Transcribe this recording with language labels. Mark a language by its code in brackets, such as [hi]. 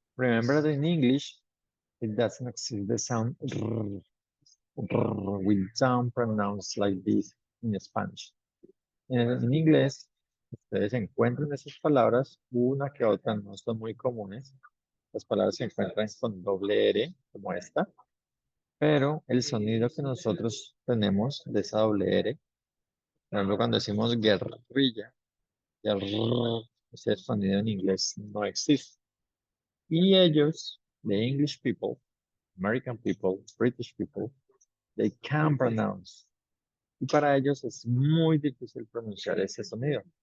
[en] Remember that in English, it doesn't exist the sound we don't pronounce like this in Spanish. [es] En inglés, ustedes encuentran esas palabras, una que otra no son muy comunes. Las palabras se encuentran con doble R, como esta, pero el sonido que nosotros tenemos de esa doble R, por ejemplo, cuando decimos guerrilla, ese sonido en inglés no existe. Y ellos, [en] the English people, American people, British people, they can pronounce. [es] Y para ellos es muy difícil pronunciar ese sonido.